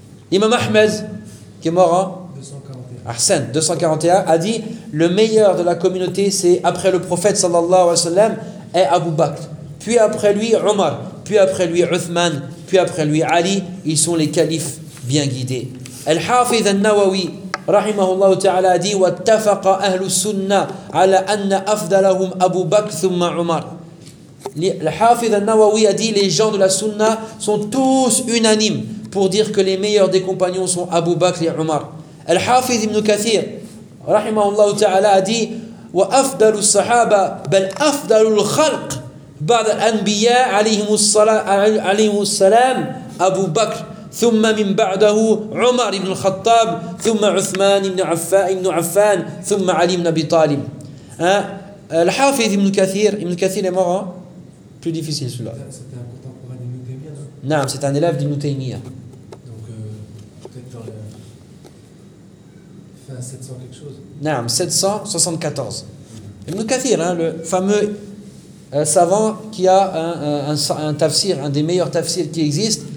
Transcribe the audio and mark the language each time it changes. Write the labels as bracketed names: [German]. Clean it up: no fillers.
[French] Imam Ahmed, qui est mort en 241, a dit le meilleur de la communauté, c'est après le prophète sallallahu alayhi wa sallam, est Abu Bakr, puis après lui Omar, puis après lui Uthman, puis après lui Ali. Ils sont les califes bien guidés. [Arabic] Al-Hafidh al-Nawawi رحمه الله تعالى دي واتفق أهل السنة على أن أفضلهم أبو بكر ثم عمر. [French] الحافظ النووي dit les gens de la Sunna sont tous unanimes pour dire que les meilleurs des compagnons sont Abu Bakr et Umar. [Arabic] الحافظ ابن كثير رحمه الله تعالى dit وأفضل الصحابة بل أفضل الخلق بعد الأنبياء عليهم السلام أبو بكر ثم من بعده عمر بن الخطاب ثم عثمان بن عفان ثم علي بن أبي طالب. [French] الحافظ ابن كثير est mort en plus difficile celui-là. C'était un contemporain d'Ibn Taymiyyah. Non, c'est un élève d'Ibn Taymiyyah. Donc peut-être dans le fin 700 quelque chose. Non, 774. Ibn Kathir, le fameux savant qui a un tafsir, un des meilleurs tafsirs qui existent.